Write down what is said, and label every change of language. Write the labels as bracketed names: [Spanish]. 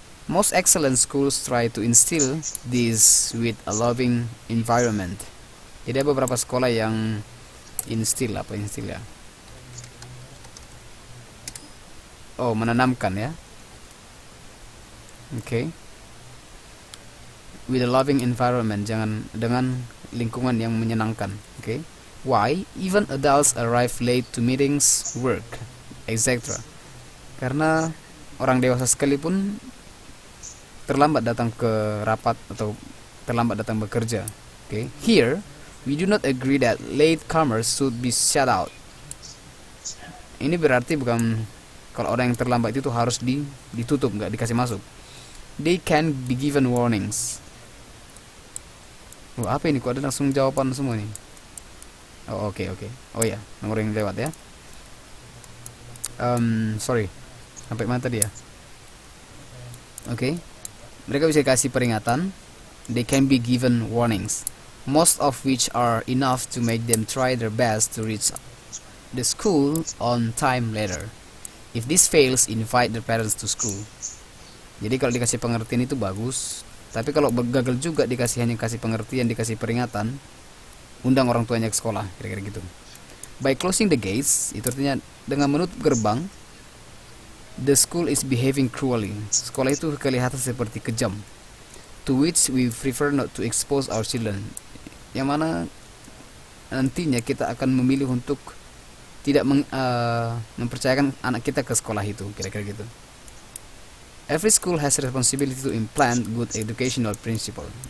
[English] Most excellent schools try to instill this with a loving environment. [Indonesian] Jadi ada beberapa sekolah yang instill ya? Oh, menanamkan ya. [English] Okay. With a loving environment, [Indonesian] dengan lingkungan yang menyenangkan. [English] Okay. Why? Even adults arrive late to meetings, work, etc. [Indonesian] Karena orang dewasa sekalipun terlambat datang ke rapat atau terlambat datang bekerja. [English] Okay. Here, we do not agree that latecomers should be shut out. [Indonesian] Ini berarti bukan kalau orang yang terlambat itu harus ditutup, nggak dikasih masuk. [English] They can be given warnings. [Indonesian] Oh, apa ini? Kok ada langsung jawaban semua nih? Oh, oke. Oh ya, nomor yang lewat ya. Sorry. Sampai mana tadi ya? Oke. Mereka bisa kasih peringatan. [English] They can be given warnings, most of which are enough to make them try their best to reach the school on time later. If this fails, invite their parents to school. [Indonesian] Jadi kalau dikasih pengertian itu bagus, tapi kalau gagal juga hanya kasih pengertian, dikasih peringatan, undang orang tuanya ke sekolah, kira-kira gitu. [English] By closing the gates, [Indonesian] itu artinya dengan menutup gerbang, [English] the school is behaving cruelly. [Indonesian] Sekolah itu kelihatan seperti kejam. [English] To which we prefer not to expose our children. [Indonesian] Yang mana nantinya kita akan memilih untuk tidak mempercayakan anak kita ke sekolah itu, kira-kira gitu. [English] Every school has responsibility to implant good educational principle.